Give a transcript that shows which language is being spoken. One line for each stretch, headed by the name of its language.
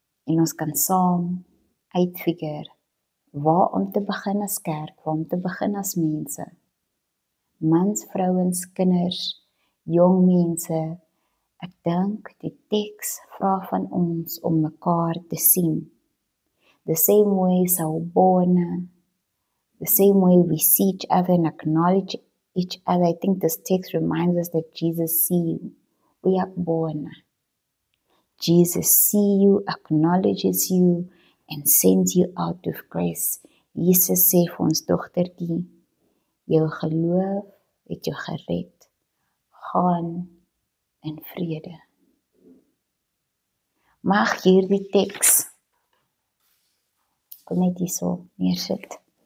Afrikaans: En ons kan saam uitfigure waar om te begin as kerk, waar om te begin as mense. Mans, vrouens, kinders, jong mense. Ek dink die teks vra van ons om mekaar te sien.
English: The same way Sawubona, the same way we see each other and acknowledge each other. I think this text reminds us that Jesus see you.
Zulu: Uyakubona.
English: Jesus see you, acknowledges you, and sends you out with grace.
Afrikaans: Jesus sê vir ons dogtertjie, jou geloof het jou gered. Gaan in vrede. Mag hierdie teks, kom net hierso neersit.